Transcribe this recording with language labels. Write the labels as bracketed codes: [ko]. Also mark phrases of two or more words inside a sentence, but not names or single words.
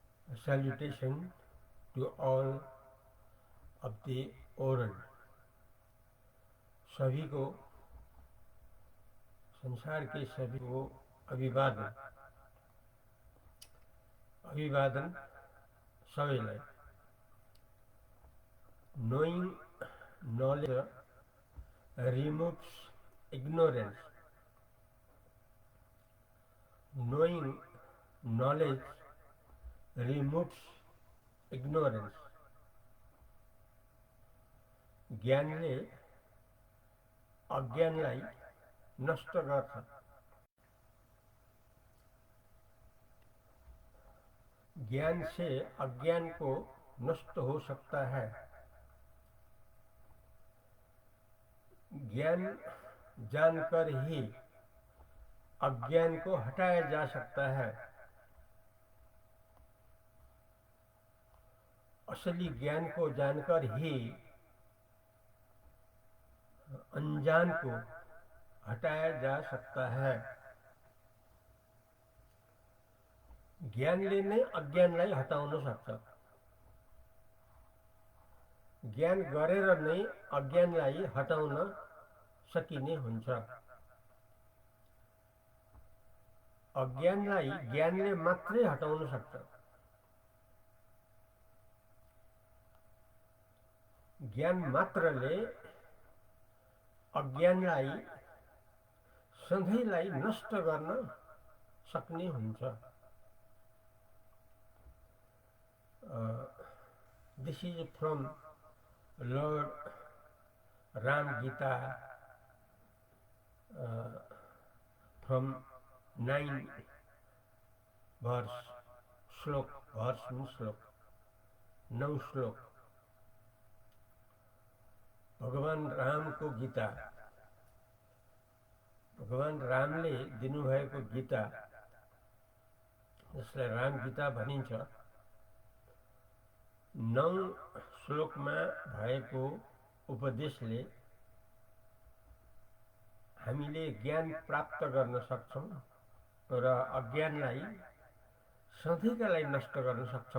[en] Salutation to all of the world. [hi] सभी को, संसार के सभी को अभिवादन। [ne] अभिवादन सबैलाई। [en] Knowing knowledge removes ignorance. Knowing knowledge removes ignorance. [ne] ज्ञानले अज्ञानलाई नष्ट गर्छ। [hi] ज्ञान से अज्ञान को नष्ट हो सकता है। ज्ञान जानकर ही अज्ञान को हटाया जा सकता है। असली ज्ञान को जानकर ही अनजान को हटाया जा सकता है। [ne] ज्ञानले नै अज्ञानलाई हटाउन सक्छ। ज्ञान गरेर नै अज्ञानलाई हटाउन सकिने हुन्छ। अज्ञानलाई ज्ञानले मात्रै हटाउन सक्छ। ज्ञान मात्रले अज्ञानलाई सधैँलाई नष्ट गर्न सक्ने हुन्छ। [en] This is from Lord Ram Gita, from 9 verse श्लोक, verse means श्लोक, 9 श्लोक। [ne] भगवान राम को गीता, भगवान रामले दिनुभएको गीता, जसलाई राम गीता भनिन्छ, 9 श्लोकमा भएको उपदेशले हामीले ज्ञान प्राप्त गर्न सक्छौं र अज्ञानलाई सधैँका लागि नष्ट गर्न सक्छौं।